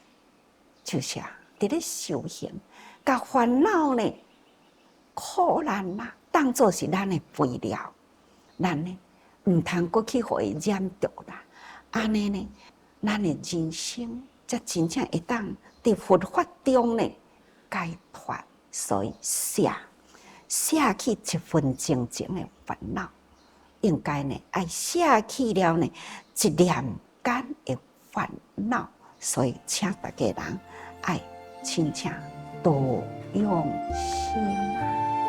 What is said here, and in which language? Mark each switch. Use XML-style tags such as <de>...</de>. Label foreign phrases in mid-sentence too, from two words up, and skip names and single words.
<nan>就是伫咧修行，甲烦恼呢、苦难啦，当作是咱的肥料，咱呢毋通过去互伊染毒啦。安尼呢，咱的人生才真正会当伫佛法中呢解脱。所以舍去一分真情的烦恼。应该呢，爱舍去了呢一念间的烦恼，所以请大家人爱真正多用心。</nan>